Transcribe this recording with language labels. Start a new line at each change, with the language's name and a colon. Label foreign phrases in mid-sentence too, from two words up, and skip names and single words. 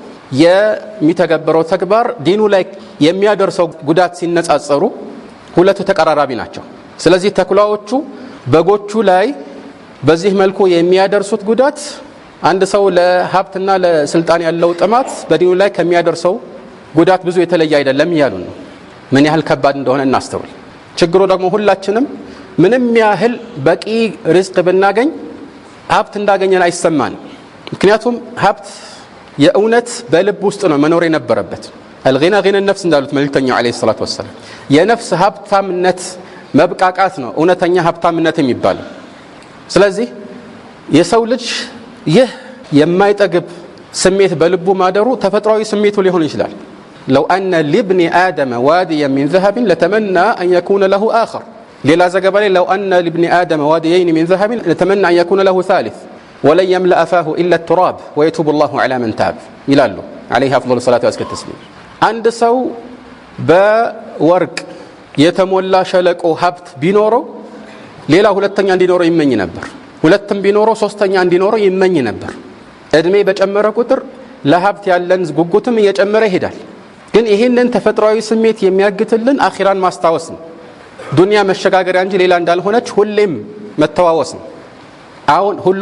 Amharic: የሚተገበረው ተግባር ዲኑ ላይ የሚያደርሰው ጉዳት ሲነጻጸሩ ሁለቱ ተቀራራቢ ናቸው። ስለዚህ ተኩላዎቹ በጎቹ ላይ በዚህ መልኩ የሚያደርሱት ጉዳት አንድ ሰው ለሀብትና ለስልጣን ያለው ጥማት በዲኑ ላይ ከሚያደርሰው ጉዳት ብዙ የተለየ አይደለም እያሉ ነው። ምን ያህል ከባድ እንደሆነ እናስተውል። ችግሩ ደግሞ ሁላችንም ምንም ያህል በቂ ሪዝቅ ብናገኝ ሀብት እንዳገኘን አይሰማን። ምክንያቱም ሀብት የእውነት በልብ ውስጥ ነው መኖር የነበረበት።
Arabic: الغنى غنى النفس
Amharic: እንዳሉት መልእክተኛው
Arabic: عليه الصلاة والسلام
Amharic: የነፍስ ሀብታምነት መብቃቃት ነው እውነተኛ ሀብታምነት የሚባለው። ስለዚህ የሰው ልጅ ይህ የማይጠግብ ስሜት በልቡ ማደሩ ተፈጥሯዊ ስሜቱ ሊሆን ይችላል።
Arabic: لو أن لابن آدم واديا من ذهب لتمنى أن يكون له آخر
Amharic: ሌላ ዘገባ ላይ
Arabic: لو أن لابن آدم واديين من ذهب لتمنى أن يكون له ثالث ولن يملأ فاه إلا التراب ويتوب الله على من تاب ይላሉ عليه أفضل الصلاة وأزكى التسليم።
Amharic: አንድ ሰው በወርቅ የተሞላ ሸለቆ ሀብት ቢኖረው ሌላ ሁለተኛ እንዲኖረው ይመኝ ነበር። ሁለትም ቢኖረው ሶስተኛ እንዲኖረው ይመኝ ነበር። እድሜ በጨመረ ቁጥር ለሀብት ያለን ጉጉትም እየጨመረ ይሄዳል። ግን ይሄንን ተፈጥሯዊ ስሜት የሚያግትልን አኺራን ማስታወስ ነው። ዱንያ መሸጋገሪያ እንጂ ሌላ እንዳልሆነች ሁሌም መተዋወስ ነው። አሁን ሁሉም